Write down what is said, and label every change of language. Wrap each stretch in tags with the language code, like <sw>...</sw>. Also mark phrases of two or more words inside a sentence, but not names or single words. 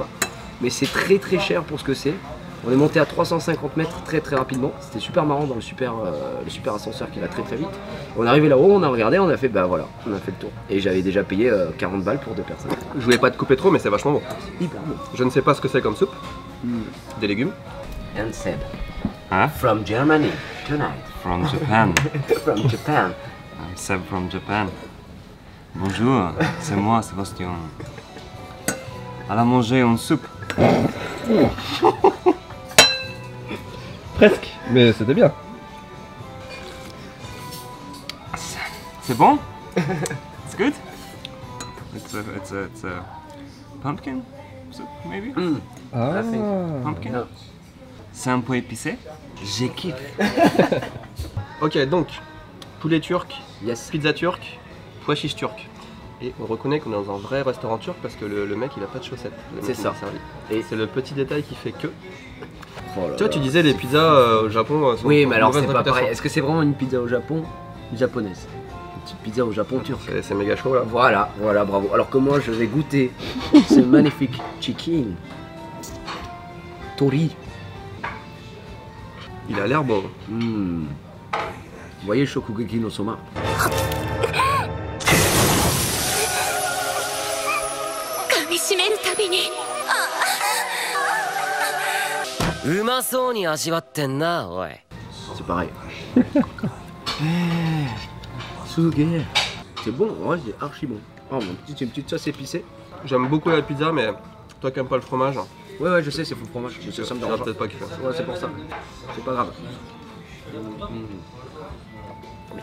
<fr>Mais c'est très très cher pour ce que c'est. On est monté à 350 mètres très très rapidement. C'était super marrant dans le super ascenseur qui va très très vite. On est arrivé là-haut, on a regardé, on a fait bah voilà, on a fait le tour. Et j'avais déjà payé 40 balles pour 2 personnes. Je voulais pas te couper trop, mais c'est vachement bon. Hyper bon. Je ne sais pas ce que c'est comme soupe. Des légumes.</fr> <en>And Seb. Huh? From Germany tonight. From Japan. From Japan. I'm Seb from Japan.</en> <fr>Bonjour, c'est moi, Sébastien. Elle a mangé une soupe. Presque. Mais c'était bien. C'est bon?</fr> <en>It's good? It's a pumpkin soup, maybe? Ah. Pumpkin? No.</en> <fr>C'est un peu épicé? J'ai kiffé. Ok, donc, poulet turc,</fr> <en>Yes.</en> <fr>pizza turque, pois chiche turc. Et on reconnaît qu'on est dans un vrai restaurant turc parce que le mec il a pas de chaussettes. Le mec C'est qui ça. nous a servi. Et- c'est le petit détail qui fait que. Oh là Tu vois, là. tu disais les pizzas au Japon sont Oui, ont mais une alors mauvaise c'est pas réputation. pareil. Est-ce que c'est vraiment une pizza au Japon japonaise? Une petite pizza au Japon turc. C'est méga chaud là. Voilà, voilà, bravo. Alors que moi je vais goûter ce magnifique chicken. Tori. Il a l'air bon. Vous voyez Shokugeki no Soma?</fr> <ja>噛みしめるたびにうまそうに味わってんなおい</ja> <fr>C'est pareil. Suge. C'est bon, ouais, c'est archi bon. Oh mon petit, c'est une petite sauce épicée. J'aime beaucoup la pizza, mais toi qui aimes pas le fromage, Ouais, ouais, je sais, c'est full fromage. Mais ça me tu vas dérange pas. peut-être pas kiffer. Ouais, c'est pour ça. C'est pas grave. Bien.</fr>